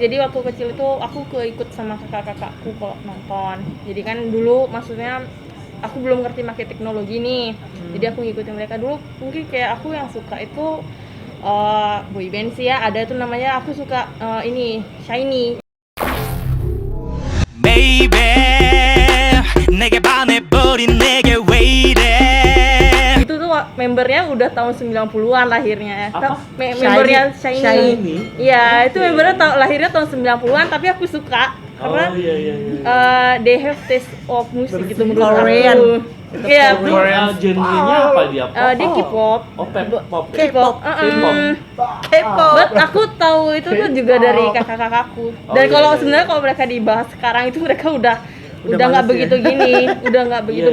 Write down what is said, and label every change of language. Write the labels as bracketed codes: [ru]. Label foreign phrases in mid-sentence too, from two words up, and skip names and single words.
[id] Jadi waktu kecil itu aku keikut sama kakak-kakakku kalau nonton. Jadi kan dulu maksudnya aku belum ngerti pakai teknologi nih. Jadi aku ngikutin mereka dulu. Mungkin kayak aku yang suka itu boyband sih ya. Ada tuh namanya aku suka ini Shiny. [ko] Baby 내게 반해버린 내게 왜 이래 [id] Itu tuh membernya udah tahun 90-an lahirnya. Apa? Membernya Shiny. Shiny? Iya, itu membernya lahirnya tahun 90-an tapi aku suka karena Oh iya iya. [en] they have taste of music [id] gitu menurut Korean. aku. Iya, Itu genrenya apa dia? dia K-pop. Oh, pop. K-pop. K-pop. But aku tahu itu tuh juga dari kakak-kakakku. Oh, Dan iya, kalau iya, sebenarnya iya. kalau mereka dibahas sekarang itu mereka udah nggak males ya? begitu gini, udah nggak begitu